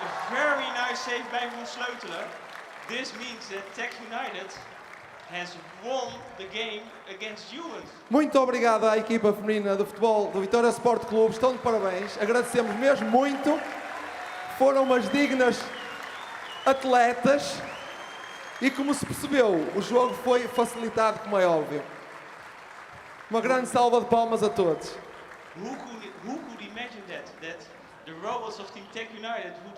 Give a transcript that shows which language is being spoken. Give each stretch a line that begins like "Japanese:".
English: Very nice save by Van Sleutelen. This means that Tech United has won the game against humans.
Portuguese: Muito obrigado à equipa feminina do futebol do Vitória Sport Clube. Estão de parabéns. Agradecemos mesmo muito. Foram umas dignas atletas. E como se percebeu, o jogo foi facilitado, como é óbvio. Uma grande salva de palmas a todos.
English: Who could imagine that the robots of Team Tech United would